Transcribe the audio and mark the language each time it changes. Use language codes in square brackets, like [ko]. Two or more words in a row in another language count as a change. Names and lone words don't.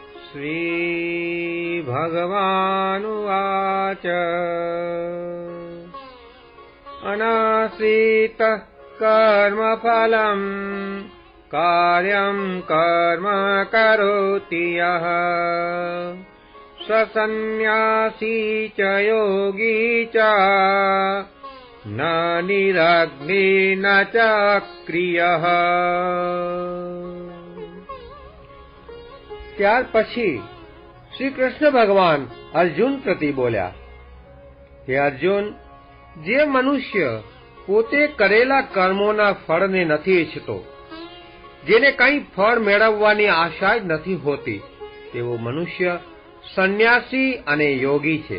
[sa] श्रीभगवानुवाच अनाश्रितः कर्मफलम् कार्यं कर्म करोति यः स सन्न्यासी च योगी च न निरग्नि न च क्रियः। [gu] ત્યાર પછી શ્રી કૃષ્ણ ભગવાન અર્જુન પ્રતિ બોલ્યા, હે અર્જુન, જે મનુષ્ય પોતે કરેલા કર્મોના ફળને નથી ઈચ્છતો, જેને કંઈ ફળ મેળવવાની આશા જ નથી હોતી, તેવો મનુષ્ય સંન્યાસી અને યોગી છે.